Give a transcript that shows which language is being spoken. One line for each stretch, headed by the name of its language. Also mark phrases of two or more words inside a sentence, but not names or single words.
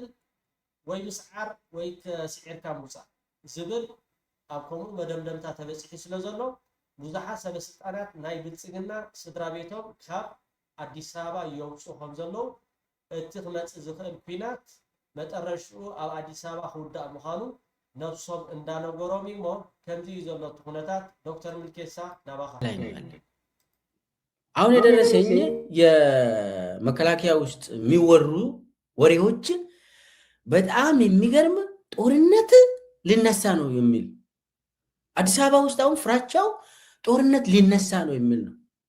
Tigrinya: ወይ ምስዓር ወይ ከስዒርካ ምውፃእ ዝብል ኣብ ከምኡ መደምደምታ ተበፂሑ ስለ ዘሎ ብዙሓት ሰበስልጣናት ናይ ብልፅግና ስድራ ቤቶም ካብ አዲስ አበባ የውፁ ከም ዘለው እቲ ክመፅእ ዝኽእል ኩናት መጠረሽኡ ኣብ አዲስ አበባ ክውዳእ ምዃኑ ነፍሶም እንዳነገሮም እሞ ከምዚ እዩ ዘሎ ኩነታት ዶክተር ምልኬሳ ናባኻ
Amharic: አሁን የደረሰኝ የመከላከያ ውስጥ የሚወሩ ወሬዎች በጣም የሚገርም ጦርነት ሊነሳ ነው የሚል አዲስ አበባ ውስጥ አሁን ፍራቻው ጦርነት ሊነሳ ነው የሚል ነው